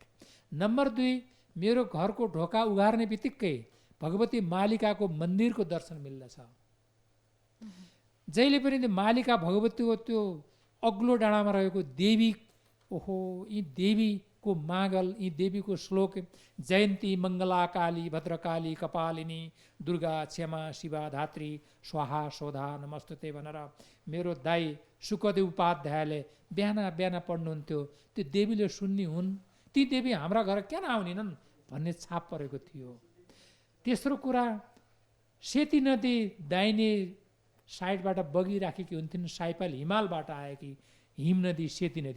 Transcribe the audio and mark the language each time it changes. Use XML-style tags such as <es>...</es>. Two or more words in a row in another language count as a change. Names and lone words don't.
<ne>नम्बर 2, मेरो घरको ढोका उघार्ने बित्तिकै भगवती मालिकाको मन्दिरको दर्शन मिल्दछ। जहिले पनि मालिका भगवतीको त्यो अग्लो डाँडामा रहेको देवी, ओहो, यी देवीको मागल, यी देवीको श्लोक,</ne> <sa>जयन्ती मङ्गला काली भद्रकाली कपालिनी दुर्गा क्षमा शिवा धात्री स्वाहा स्वधा नमस्तुते</sa> <ne>भनेर मेरो दाई सुकदेव उपाध्यायले बिहान बिहान पढ्नुहुन्थ्यो। त्यो देवीले सुन्नी हुन्, ती देवी हाम्रा घर किन आउनेनन् भन्ने छाप परेको थियो। तेस्रो कुरा, सेती नदी दाहिने साइडबाट बगिराखेकी हुन्थिन्, साइपाल हिमालबाट आएकी हिम नदी सेती नदी।</ne>